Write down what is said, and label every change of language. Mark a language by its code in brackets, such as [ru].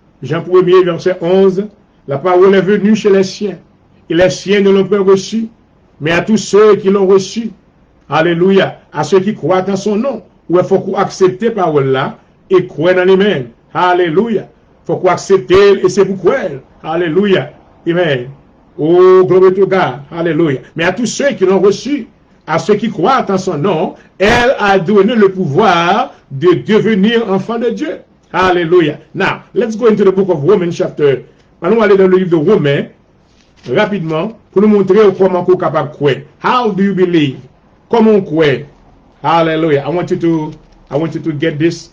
[fr] Jean 1er, verset 11, la parole est venue chez les siens, et les siens ne l'ont pas reçue, mais à tous ceux qui l'ont reçu, alléluia, à ceux qui croient en son nom, où il faut accepter la parole là, et croire dans les mains, alléluia, il faut accepter, et c'est pour croire, alléluia, amen, oh, gloire to God, alléluia, mais à tous ceux qui l'ont reçu, à ceux qui croient en son nom, elle a donné le pouvoir de devenir enfant de Dieu. [en] Hallelujah. Now, let's go into the book of Romans chapter. [fr] Allons aller dans le livre de Romains, rapidement, pour nous montrer comment on est capable de croire. [en] How do you believe? [fr] Comment on croit? [en] Hallelujah. I want you to get this.